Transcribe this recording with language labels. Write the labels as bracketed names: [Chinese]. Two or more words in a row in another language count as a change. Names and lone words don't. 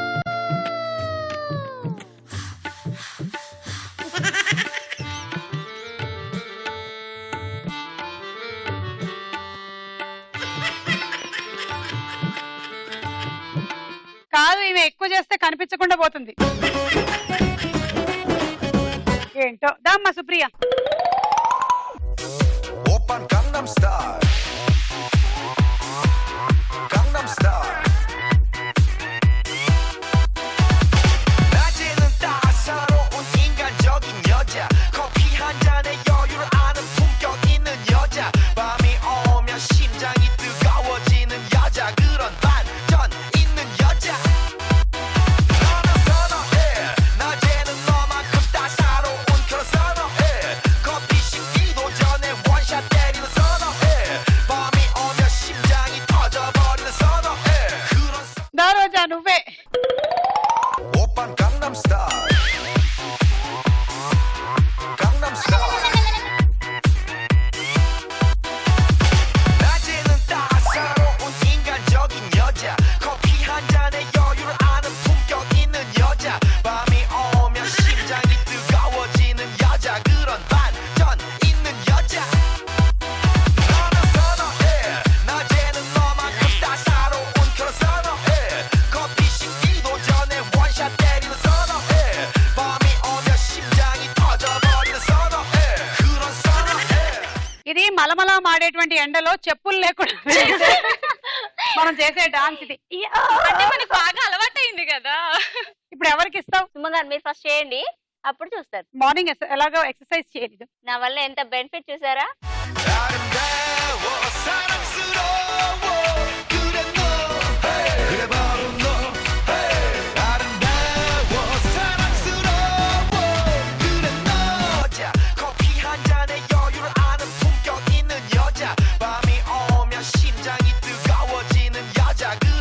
[Telugu] కాదు, ఈమె ఎక్కువ చేస్తే కనిపించకుండా పోతుంది. ఏంటో దామ్మా సుప్రియ. [Korean] 오빤 강남 스타일 강남 스타일 낮에는 따사로운 인간적인 여자 커피 한 잔에 여유를 아는 품격 있는 여자 밤이 오면 심장이 뜨거워지는 여자 그런 반전 있는 여자 너는 선호해 낮에는 너만큼 따사로운 그런 선호해 커피 식기도 전에 원샷 때리는 선호해 밤이 오면 심장이 터져버리는 선호해 그런 [Telugu] దా రోజా నువ్వే. [Korean] 오빤 강남 스타일 강남 스타일 낮에는 따사로운 인간적인 여자 커피 한 잔에 여유를 아는 품격 있는 여자 밤이 오면 심장이 뜨거워지는 여자 그런 반전 있는 여자 너는 선호해 낮에는 너만큼 따사로운 그런 선호해 커피 식기도 전에 원샷 때리는 선호해 밤이 오면 심장이 터져버리는 선호해 그런 선호해 [Telugu] ఇది మలమల మాడేటువంటి ఎండలో చెప్పులు లేకుండా మనం చేసే డాన్స్ ఇది. అంటే మనకు బాగా అలవాటైంది కదా. ఇప్పుడు ఎవరికి ఇస్తావు? సుమ గారు మీరు ఫస్ట్ చేయండి, అప్పుడు చూస్తారు. మార్నింగ్ ఎలాగో ఎక్సర్సైజ్ చేయలేదు. నా వల్ల ఎంత బెనిఫిట్ చూసారా? [Korean] 아름다워 사랑스러워 그래 너 그래 바로 너 아름다워 사랑스러워 그래 너 여자 커피 한 잔에 여유를 아는 품격 있는 여자 밤이 오면 심장이 뜨거워지는 여자 그런